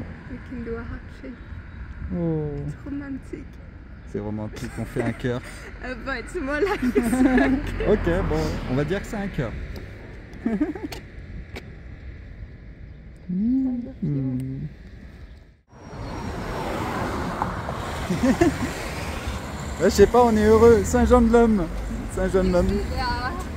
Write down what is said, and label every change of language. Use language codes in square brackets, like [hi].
[en] We can do a heart shape. Oh. [fr] C'est romantique. C'est romantique, on fait un cœur. [en] Bah, it's more like it's a cœur. [fr] Ok, bon, on va dire que c'est un cœur. Ouais, je sais pas, on est heureux. Saint-Jean-de-L'Homme. Saint-Jean-de-L'Homme. [en] Yeah.